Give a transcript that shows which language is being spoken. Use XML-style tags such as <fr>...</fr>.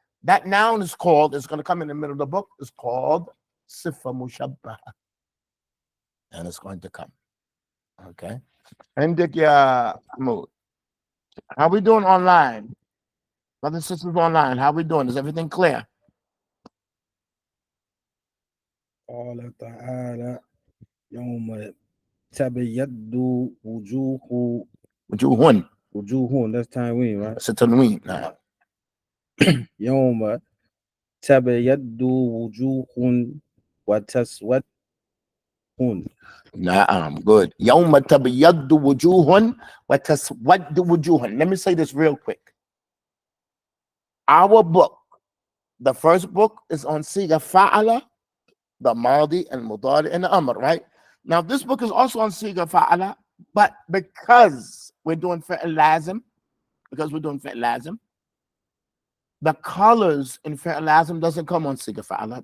<en>That noun is called, it's going to come in the middle of the book, it's called sifa mushabbaha. And it's going to come. Okay. And how we doing online? Brothers and sisters online, how we doing? Is everything clear?</en> <ar>قال تعالى يوم تبيض وجوه وجوه.</ar> <en>That's Tywin, right? It's a tanween. Nah.</en> <ar>يوم تبيض وجوه وتسود.</ar> <en>Na'am, good.</en> <ar>يوم تبيض وجوه وتسود وجوه.</ar> <en>Let me say this real quick. Our book, the first book, is on Siga Fa'ala, the Madi and Mudari and the Amr, right? Now, this book is also on Siga Fa'ala, but because we're doing Fi'l Lazim, the colors in Fi'l Lazim doesn't come on Siga Fa'ala.</en>